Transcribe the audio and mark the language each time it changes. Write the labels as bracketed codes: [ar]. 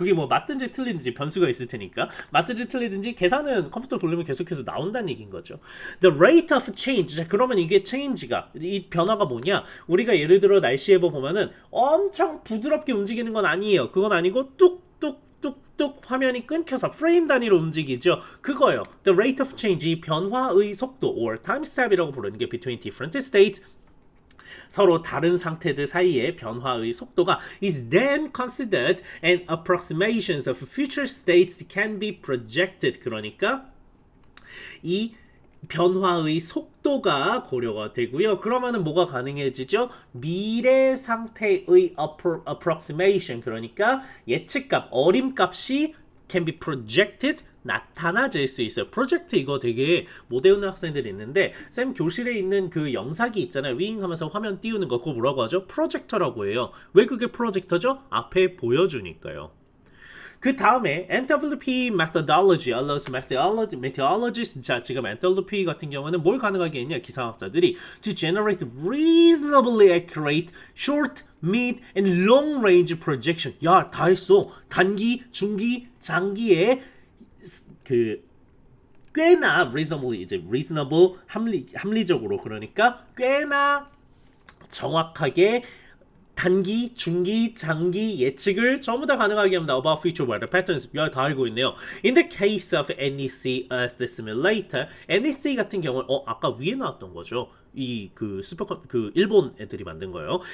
[ko] 그게 뭐 맞든지 틀리든지 변수가 있을 테니까 맞든지 틀리든지 계산은 컴퓨터 돌리면 계속해서 나온다는 얘기인 거죠. [en] The rate of change. [ko] 자, 그러면 이게 change가 이 변화가 뭐냐? 우리가 예를 들어 날씨 예보 보면은 엄청 부드럽게 움직이는 건 아니에요. 그건 아니고 뚝뚝 화면이 끊겨서 프레임 단위로 움직이죠. 그거요. [en] The rate of change, [ko] 이 변화의 속도 [en] or time step이라고 부르는 게 between different states, [ko] 서로 다른 상태들 사이의 변화의 속도가 [en] is then considered and approximations of future states can be projected. [ko] 그러니까 이 변화의 속도가 고려가 되고요. 그러면은 뭐가 가능해지죠? 미래 상태의 approximation, 그러니까 예측값, 어림값이 [en] can be projected, [ko] 나타나질 수 있어요. 프로젝트 이거 되게 못 외우는 학생들이 있는데 쌤 교실에 있는 그 영상기 있잖아요. 윙하면서 화면 띄우는 거, 그거 뭐라고 하죠? 프로젝터라고 해요. 왜 그게 프로젝터죠? 앞에 보여주니까요. [en] 그 다음에 NWP methodology allows meteorologists. [ko] 자, 지금 NWP 같은 경우는 뭘 가능하게 했냐? 기상학자들이 [en] to generate reasonably accurate short, mid, and long range projection. [ko] 야, 다 했어. 단기, 중기, 장기에 그 꽤나 reasonably, 이제 reasonable 합리적으로, 그러니까 꽤나 정확하게 단기, 중기, 장기 예측을 전부 다 가능하게 합니다. [en] About future weather patterns. [ko] 다 알고 있네요. [en] In the case of [ko] NEC Earth Simulator, NEC 같은 경우는 아까 위에 나왔던 거죠. 그 일본 애들이 만든 거예요.